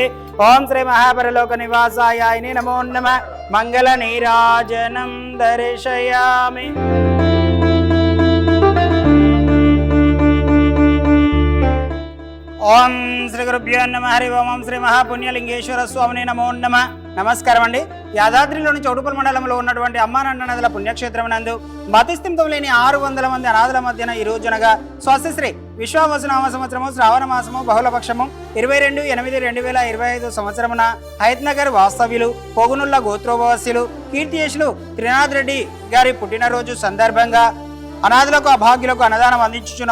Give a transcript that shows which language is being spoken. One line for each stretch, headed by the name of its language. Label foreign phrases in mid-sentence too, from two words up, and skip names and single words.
Sanskrit: ओम श्री महापरलोक निवासाय नमो नमः। मंगल नीराजनं दर्शयामि। ओम श्री गुरुभ्यो नमः हरि ओम श्री महापुण्यलिंगेश्वर स्वामिने नमो नमः।
Telugu: నమస్కారం అండి। యాదాద్రిలోని చౌటుపల్లి మండలంలో ఉన్నటువంటి అమ్మా నాన్ననదుల పుణ్యక్షేత్రం నందు మతిస్థిమితం లేని 600 మంది అనాథల మధ్యన ఈ రోజునగా స్వస్తిశ్రీ విశ్వావసునామ సంవత్సరము శ్రావణ మాసము బహుళపక్షము 22/8/2025 సంవత్సరమున హయత్నగర్ వాస్తవ్యులు పోగునుల్ల గోత్రోభవస్యులు కీర్తియేషులు త్రినాథ్ రెడ్డి గారి పుట్టినరోజు సందర్భంగా అనాథులకు అభాగ్యులకు అన్నదానం అందించుచున్న